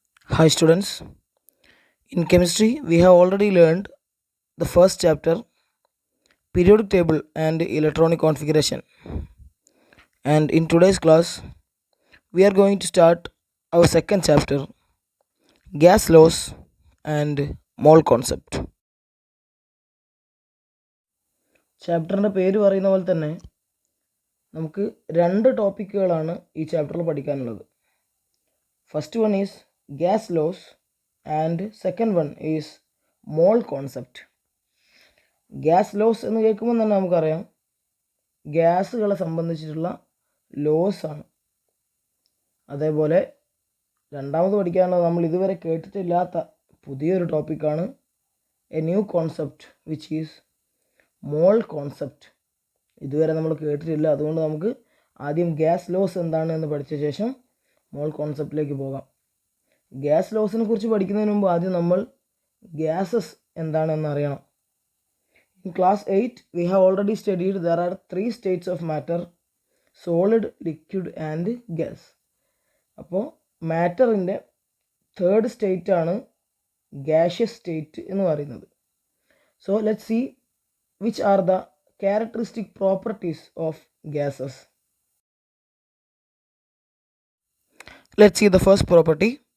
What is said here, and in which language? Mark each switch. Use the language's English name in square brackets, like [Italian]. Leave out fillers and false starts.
[English] Hi students, in chemistry we have already learned the first chapter, periodic table and electronic configuration, and in today's class we are going to start our second chapter, gas laws and mole concept. [Malayalam] ചാപ്റ്ററിൻ്റെ പേര് പറയുന്ന പോലെ തന്നെ നമുക്ക് രണ്ട് ടോപ്പിക്കുകളാണ് ഈ ചാപ്റ്ററിൽ പഠിക്കാനുള്ളത്. [English] First one is gas laws and second one is mole concept. [Malayalam] Gas loss എന്ന് കേൾക്കുമ്പോൾ തന്നെ നമുക്കറിയാം ഗ്യാസുകളെ സംബന്ധിച്ചിട്ടുള്ള ലോസ് ആണ്. അതേപോലെ രണ്ടാമത് പഠിക്കാനുള്ളത് നമ്മൾ ഇതുവരെ കേട്ടിട്ടില്ലാത്ത പുതിയൊരു ടോപ്പിക്കാണ് [English] A new concept which is mole concept. [Malayalam] ഇതുവരെ നമ്മൾ കേട്ടിട്ടില്ല. അതുകൊണ്ട് നമുക്ക് ആദ്യം ഗ്യാസ് ലോസ് എന്താണ് എന്ന് പഠിച്ച ശേഷം മോൾ കോൺസെപ്റ്റിലേക്ക് പോകാം. ഗ്യാസ് ലോസിനെ കുറിച്ച് പഠിക്കുന്നതിന് മുമ്പ് ആദ്യം നമ്മൾ ഗ്യാസസ് എന്താണെന്ന് അറിയണം. [English] In class 8 we have already studied there are three states of matter: solid, liquid and gas. [Malayalam] അപ്പോൾ മാറ്ററിൻ്റെ തേർഡ് സ്റ്റേറ്റ് ആണ് gaseous state എന്ന് പറയുന്നത്. [English] So let's see which are the characteristic properties of gases. Let's see the first property.